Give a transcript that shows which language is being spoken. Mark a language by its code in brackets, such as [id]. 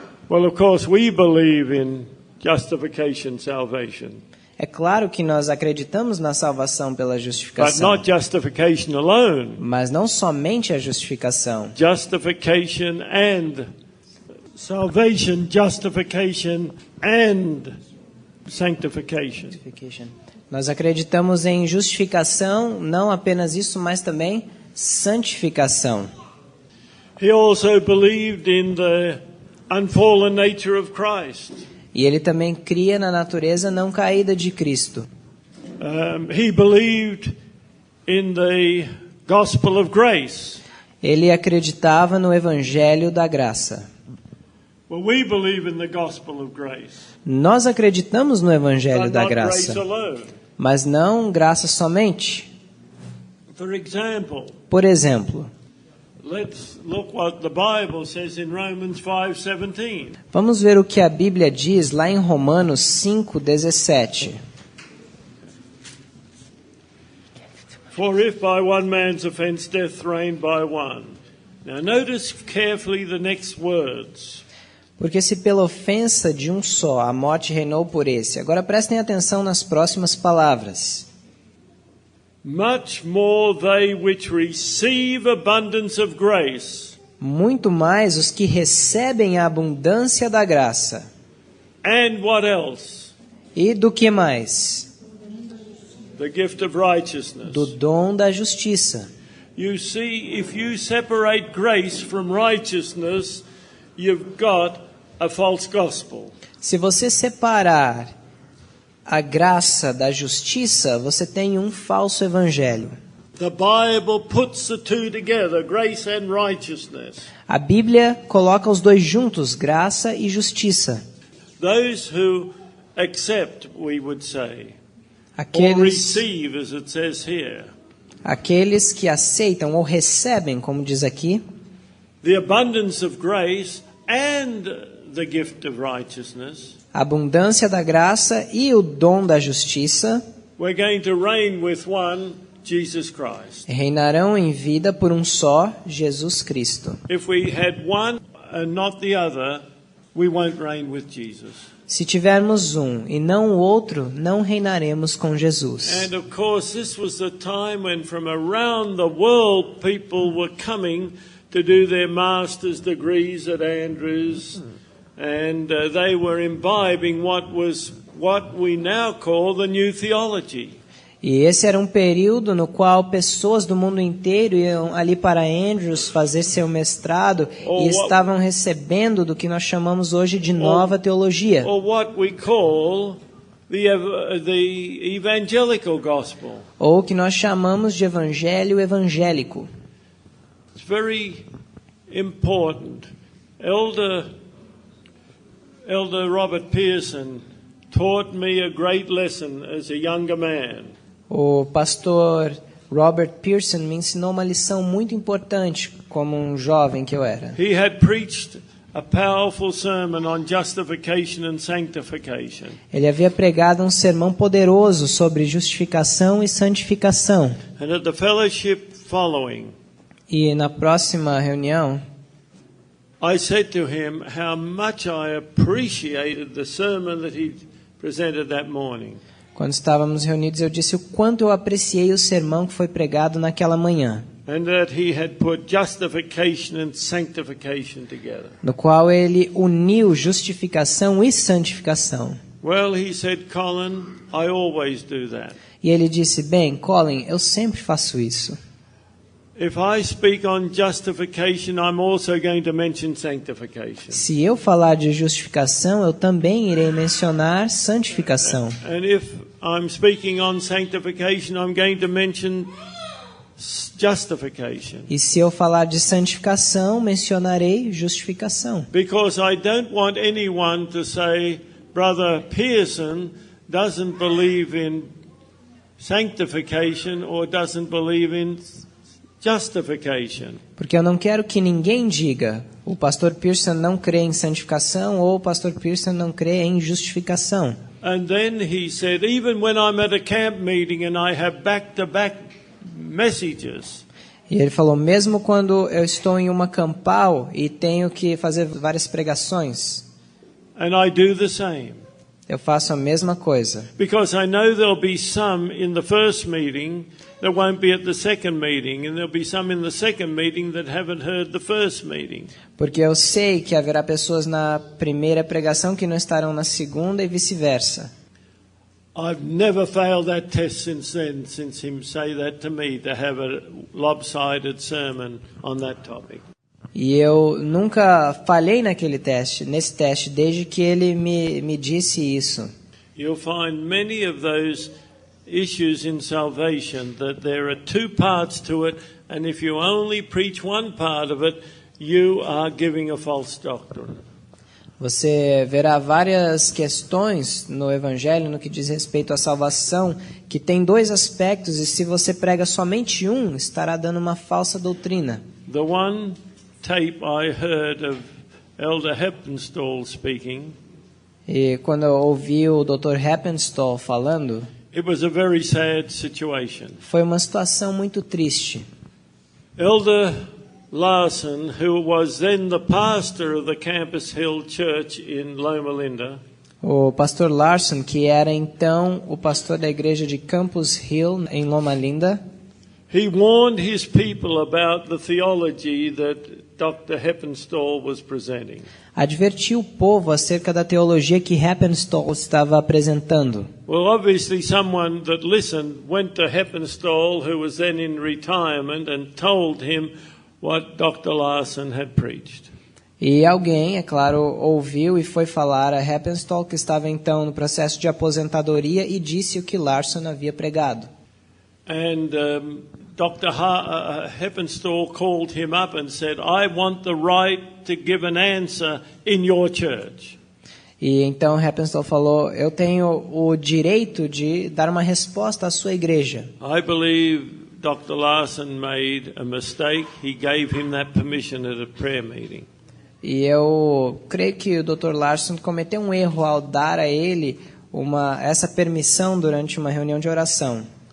[en] Well, of course, we believe in justification, salvation. [pt] É claro que nós acreditamos na salvação pela [en] But [pt] justificação. [en] not justification alone. [pt] Mas não somente a justificação. [en] Justification and salvation, justification and sanctification. [pt] Nós acreditamos em justificação, não apenas isso, mas também santificação. [en] He also believed in the unfallen nature of Christ. [pt] E ele também cria na natureza não caída de Cristo. [en] He believed in the gospel of grace. [pt] Ele acreditava no evangelho da graça. [en] Well, we believe in the gospel of grace. [pt] Nós acreditamos no evangelho [en] But [pt] da [en] not [pt] graça, [en] grace alone. [pt] mas não graça somente. [en] For example, [pt] Por exemplo, [en] let's look what the Bible says in Romans 5:17. [pt] vamos ver o que a Bíblia diz lá em Romanos 5:17. [en] For if by one man's offense death reigned by one. Now notice carefully the next words. [pt] Porque se pela ofensa de um só a morte reinou por esse. Agora prestem atenção nas próximas palavras. [en] Much more they which receive abundance of grace. [pt] Muito mais os que recebem a abundância da graça. [en] And what else? [pt] E do que mais? [en] The gift of righteousness. [pt] Do dom da justiça. [en] You see, if you separate grace from righteousness, you've got a false gospel. [pt] Se você separar a graça da justiça, você tem um falso evangelho. [en] The Bible puts the two together, grace and righteousness. [pt] A Bíblia coloca os dois juntos, graça e justiça. [en] Those who accept, we would say, or [pt] Aqueles, [en] receive, as it says here, [pt] aqueles que aceitam ou recebem, como diz aqui, [en] the abundance of grace and the gift of righteousness, [pt] a abundância da graça e o dom da justiça, [en] we're going to reign with one, Jesus Christ. [pt] reinarão em vida por um só, Jesus Cristo. [en] If we had one and not the other, we won't reign with Jesus. [pt] Se tivermos um e não o outro, não reinaremos com Jesus. [en] And of course, this was the time when from around the world people were coming to do their master's degrees at Andrews, and they were imbibing what we now call the new theology. [pt] E esse era um período no qual pessoas do mundo inteiro iam ali para Andrews fazer seu mestrado e estavam recebendo do que nós chamamos hoje de nova teologia. [en] Or what we call the evangelical gospel. [pt] Ou o que nós chamamos de evangelho evangélico. [en] It's very important. Elder Robert Pearson taught me a great lesson as a younger man. [pt] O pastor Robert Pearson me ensinou uma lição muito importante como um jovem que eu era. [en] He had preached a powerful sermon on justification and sanctification. [pt] Ele havia pregado um sermão poderoso sobre justificação e santificação. [en] And at the fellowship following, [pt] E na próxima reunião, [en] I said to him how much I appreciated the sermon that he presented that morning. [pt] quando estávamos reunidos, eu disse o quanto eu apreciei o sermão que foi pregado naquela manhã, [en] And that he had put justification and sanctification together. [pt] no qual ele uniu justificação e santificação. [en] Well, he said, Colin, I always do that. [pt] E ele disse, bem, Colin, eu sempre faço isso. [en] If I speak on justification, I'm also going to mention sanctification. [pt] Se eu falar de justificação, eu também irei mencionar santificação. [en] And if I'm speaking on sanctification, I'm going to mention justification. [pt] E se eu falar de santificação, mencionarei justificação. [en] Because I don't want anyone to say, Brother Pearson doesn't believe in sanctification or doesn't believe in justification. [pt] Porque eu não quero que ninguém diga, o pastor Pearson não crê em santificação ou o pastor Pearson não crê em justificação. [en] And then he said, even when I'm at a camp meeting and I have back-to-back messages, [pt] E ele falou, mesmo quando eu estou em uma campal e tenho que fazer várias pregações, [en] and I do the same. [pt] eu faço a mesma coisa. [en] Because I know there'll be some in the first meeting that won't be at the second meeting, and there'll be some in the second meeting that haven't heard the first meeting. [pt] Porque eu sei que haverá pessoas na primeira pregação que não estarão na segunda e vice-versa. [en] I've never failed that test since then, since him say that to me, to have a lopsided sermon on that topic. [pt] E eu nunca falhei nesse teste, desde que ele me disse isso. [en] You'll find many of those issues in salvation that there are two parts to it, and if you only preach one part of it, you are giving a false doctrine. [pt] Você verá várias questões no Evangelho no que diz respeito à salvação, que tem dois aspectos, e se você prega somente um, estará dando uma falsa doutrina. [en] The one tape I heard of Elder Heppenstall speaking, [pt] E quando eu ouvi o Dr. Heppenstall falando, [en] it was a very sad situation. [pt] foi uma situação muito triste. [en] Elder Larson, who was then the pastor of the Campus Hill Church in Loma Linda, [pt] O pastor Larson, que era então o pastor da igreja de Campus Hill, em Loma Linda, [en] he warned his people about the theology that Dr. Heppenstall was presenting. [pt] advertiu o povo acerca da teologia que Heppenstall estava apresentando. [en] Well, obviously someone that listened went to Heppenstall, who was then in retirement, and told him what Dr. Larson had preached. [pt] E alguém, é claro, ouviu e foi falar a Heppenstall, que estava então no processo de aposentadoria, e disse o que Larson havia pregado. [en] And Dr. Heppenstall called him up and said, I want the right to give an answer in your church. [pt] E então Heppenstall falou, eu tenho o direito de dar uma resposta à sua igreja. [en] I believe Dr. Larson made a mistake. He gave him that permission at a prayer meeting. [pt] E eu creio que o Dr. Larson cometeu um erro ao dar a ele essa permissão durante uma reunião de oração.